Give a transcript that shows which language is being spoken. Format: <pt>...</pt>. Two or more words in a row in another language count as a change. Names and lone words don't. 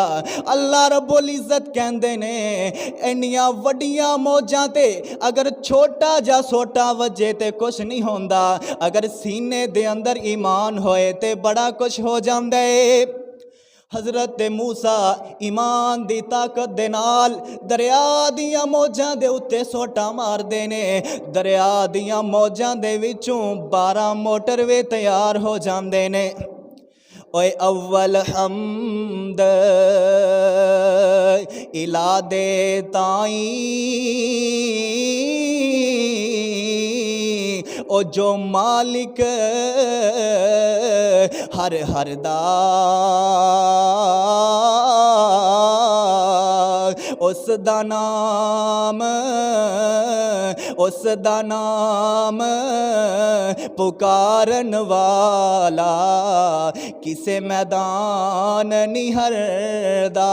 <ar>الله رب العزة</ar> <pa>ਕਹਿੰਦੇ ਨੇ ਇੰਨੀਆਂ ਵੱਡੀਆਂ ਮੌਜਾਂ ਤੇ ਅਗਰ ਛੋਟਾ ਜਿਹਾ ਸੋਟਾ ਵੱਜੇ ਤੇ ਕੁਝ ਨਹੀਂ ਹੁੰਦਾ, ਅਗਰ ਸੀਨੇ ਦੇ ਅੰਦਰ ਈਮਾਨ ਹੋਏ ਤੇ ਬੜਾ ਕੁਝ ਹੋ ਜਾਂਦਾ ਹੈ। ਹਜ਼ਰਤ ਮੂਸਾ ਈਮਾਨ ਦੀ ਤਾਕਤ ਦੇ ਨਾਲ ਦਰਿਆ ਦੀਆਂ ਮੌਜਾਂ ਦੇ ਉੱਤੇ ਸੋਟਾ ਮਾਰਦੇ ਨੇ, ਦਰਿਆ ਦੀਆਂ ਮੌਜਾਂ ਦੇ ਵਿੱਚੋਂ 12 ਮੋਟਰਵੇ ਤਿਆਰ ਹੋ ਜਾਂਦੇ ਨੇ। ਓਏ ਅੱਵਲ ਹਮਦ ਇਲਾਹ ਦੇ ਤਾਈਂ او جو مالک ہر دا اس دا نام پکارن والا کسے میدان نہیں ہردا۔</pa>